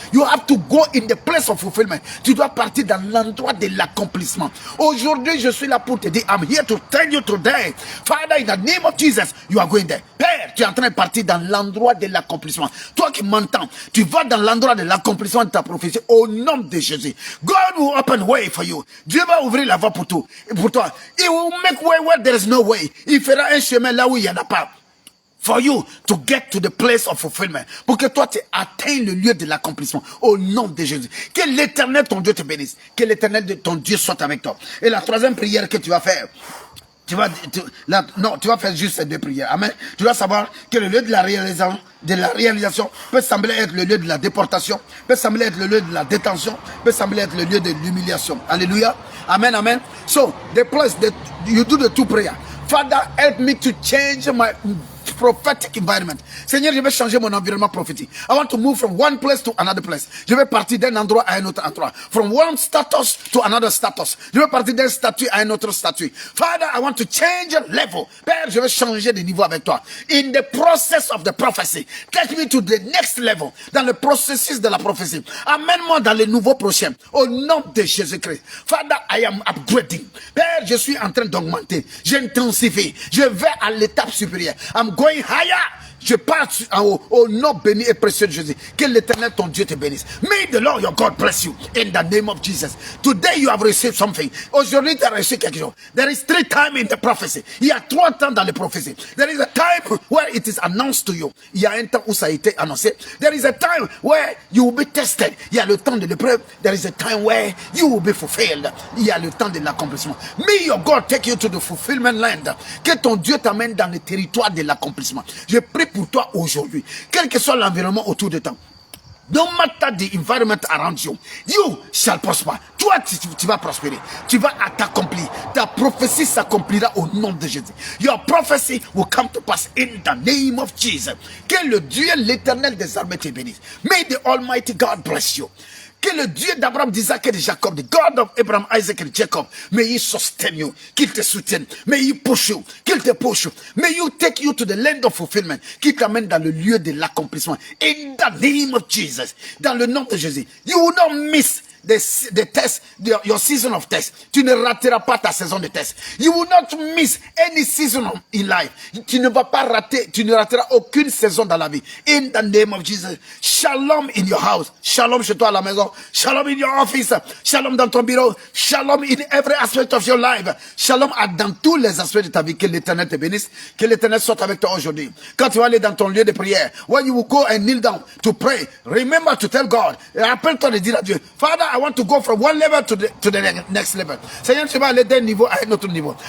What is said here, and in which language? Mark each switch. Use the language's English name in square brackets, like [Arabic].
[English] You have to go in the place of fulfillment. [French] Tu dois partir dans l'endroit de l'accomplissement. Aujourd'hui, je suis là pour te dire, [English] I'm here to tell you today. Father, in the name of Jesus, you are going there. [French] Père, tu es en train de partir dans l'endroit de l'accomplissement. Toi qui m'entends, tu vas dans l'endroit de l'accomplissement de ta prophétie au nom de Jésus. [English] God will open way for you. [French] Dieu va ouvrir la voie pour toi. [English] He will make way where there is no way. [French] Il fera un chemin là où il n'y en a pas. [English] For you to get to the place of fulfillment. [French] Pour que toi tu atteignes le lieu de l'accomplissement. Au nom de Jésus. Que l'Éternel ton Dieu te bénisse. Que l'Éternel ton Dieu soit avec toi. Et la troisième prière que tu vas faire. Tu vas faire juste ces deux prières. Amen. Tu dois savoir que le lieu de la réalisation peut sembler être le lieu de la déportation, peut sembler être le lieu de la détention, peut sembler être le lieu de l'humiliation. Alléluia. Amen, amen. [English] So, the place that you do the two prayer. Father, help me to change my prophetic environment. [French] Seigneur, je vais changer mon environnement prophétique. [English] I want to move from one place to another place. [French] Je vais partir d'un endroit à un autre endroit. [English] From one status to another status. [French] Je vais partir d'un statut à un autre statut. [English] Father, I want to change level. [French] Père, je vais changer de niveau avec toi. [English] In the process of the prophecy, take me to the next level. [French] Dans le processus de la prophétie. Amène-moi dans le nouveau prochain. Au nom de Jésus-Christ. [English] Father, I am upgrading. [French] Père, je suis en train d'augmenter. J'intensifie. Je vais à l'étape supérieure. [English] I'm going higher. [French] Je pars en haut, au nom béni et précieux de Jésus. Que l'Éternel ton Dieu te bénisse. [English] May the Lord your God bless you in the name of Jesus. Today you have received something. [French] Aujourd'hui tu as reçu quelque chose. [English] There is 3 times in the prophecy. [French] Il y a 3 temps dans les prophéties. [English] There is a time where it is announced to you. [French] Il y a un temps où ça a été annoncé. [English] There is a time where you will be tested. [French] Il y a le temps de l'épreuve. [English] There is a time where you will be fulfilled. [French] Il y a le temps de l'accomplissement. [English] May your God take you to the fulfillment land. [French] Que ton Dieu t'amène dans le territoire de l'accomplissement. Je prie pour toi aujourd'hui, quel que soit l'environnement autour de toi. [English] No matter the environment around you, you shall prosper. [French] Toi, tu vas prospérer. Tu vas t'accomplir. Ta prophétie s'accomplira au nom de Jésus. [English] Your prophecy will come to pass in the name of Jesus. [French] Que le Dieu, l'Éternel des armées te bénisse. [English] May the Almighty God bless you. [French] Que le Dieu d'Abraham, d'Isaac et de Jacob, [English] the God of Abraham, Isaac and Jacob, may he sustain you, [French] qu'il te soutienne, [English] may he push you, [French] qu'il te [English] push you, may you take you to the land of fulfillment, [French] qu'il t'amène dans le lieu de l'accomplissement. [English] In the name of Jesus, [French] dans le nom de Jésus, [English] you will not miss the test, your season of test. [French] Tu ne rateras pas ta saison de test. [English] You will not miss any season in life. [French] Tu ne vas pas rater, tu ne rateras aucune saison dans la vie. [English] In the name of Jesus. Shalom in your house. [French] Shalom chez toi à la maison. [English] Shalom in your office. [French] Shalom dans ton bureau. [English] Shalom in every aspect of your life. [French] Shalom dans tous les aspects de ta vie. Que l'Éternel te bénisse. Que l'Éternel soit avec toi aujourd'hui. Quand tu vas aller dans ton lieu de prière, [English] when you will go and kneel down to pray, remember to tell God. [French] Rappelle-toi de dire à Dieu, [English] Father, I want to go from one level to the next level. [French] Seigneur, tu vas aller d'un niveau à un autre niveau.